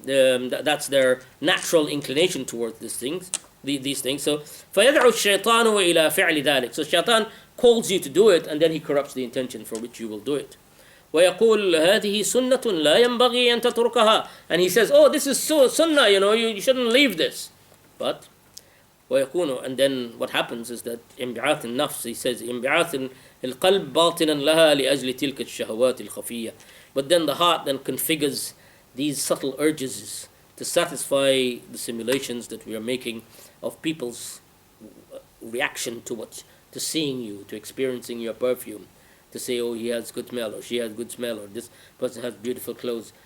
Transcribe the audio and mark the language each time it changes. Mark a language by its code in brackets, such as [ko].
[en] That's their natural inclination towards these things. [ar] So فَيَدْعُ الشَّيْطَانُ إِلَى فِعْلِ ذَلك. [en] So shaitan calls you to do it, and then he corrupts the intention for which you will do it. [ar] وَيَقُولُ هَذِهِ سُنَّةٌ لَا يَنْبَغِي أَن تَتْرُكَهَا. [en] And he says, this is sunnah, you shouldn't leave this. But [ar] ويكون, [en] and then what happens is that [ar] انبعاث النفس, [en] he says [ar] انبعاث القلب باطنا لها لأجل تلك الشهوات الخفية. [en] But then the heart then configures these subtle urges to satisfy the simulations that we are making of people's reaction to seeing you, to experiencing your perfume, to say, he has good smell, or she has good smell, or this person has beautiful clothes.